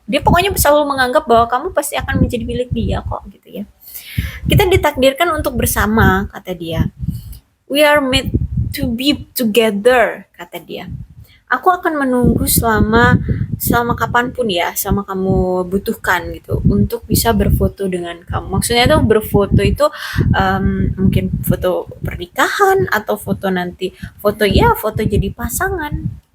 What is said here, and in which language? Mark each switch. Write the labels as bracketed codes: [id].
[id] Dia pokoknya selalu menganggap bahwa kamu pasti akan menjadi milik dia kok gitu ya. Kita ditakdirkan untuk bersama, kata dia. [en] We are meant to be together, [id] kata dia. Aku akan menunggu selama kapanpun ya, sama kamu butuhkan gitu, untuk bisa berfoto dengan kamu. Maksudnya tuh berfoto itu mungkin foto pernikahan atau foto nanti foto jadi pasangan.